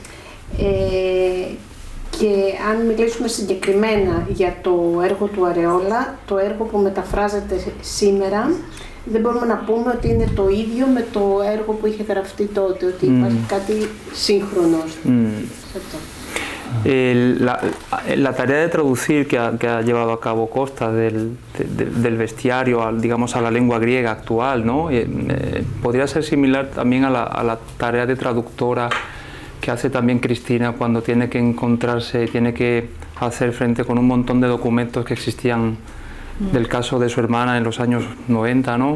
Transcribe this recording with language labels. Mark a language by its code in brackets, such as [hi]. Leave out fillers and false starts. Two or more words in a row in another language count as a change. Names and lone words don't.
[el] Και αν μιλήσουμε συγκεκριμένα για το έργο του Αρεόλα, το έργο που μεταφράζεται σήμερα, δεν μπορούμε να πούμε ότι είναι το ίδιο με το έργο που είχε γραφτεί τότε, ότι υπάρχει κάτι σύγχρονο σε αυτό. [es] La tarea de traducir que ha llevado a cabo Costa del bestiario, digamos, a la lengua griega actual, ¿no? Podría ser similar también a la tarea de traductora que hace también Cristina cuando tiene que encontrarse, tiene que hacer frente con un montón de documentos que existían del caso de su hermana en los años 90, ¿no?